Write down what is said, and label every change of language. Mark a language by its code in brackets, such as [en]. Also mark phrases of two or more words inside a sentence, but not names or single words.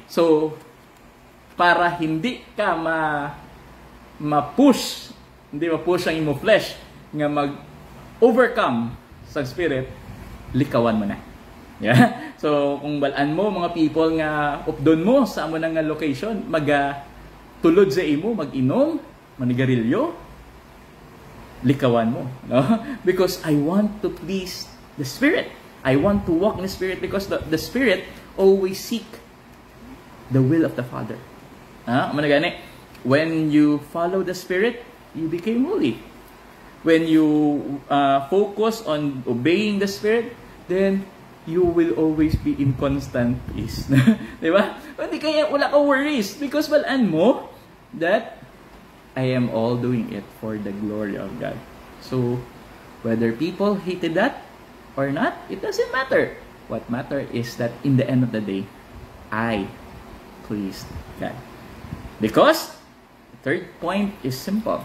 [hil] So para hindi ka ma-push ang imo flesh nga mag-overcome sa spirit, likawan mo na. [en] Yeah? [hil] So, kung balaan mo, mga people nga updon mo sa amo nga location, tulod sa imo, mag-inom, manigarilyo, likawan mo. No? [en] Because I want to please the Spirit. I want to walk in the Spirit because the Spirit always seek the will of the Father. When you follow the Spirit, you became holy. When you focus on obeying the Spirit, then you will always be in constant peace. [hil] Diba? Hindi kaya wala ka [en] worries because [hil] balaan mo [en] that I am all doing it for the glory of God. So, whether people hated that or not, it doesn't matter. What matters is that in the end of the day, I pleased God. Because the third point is simple.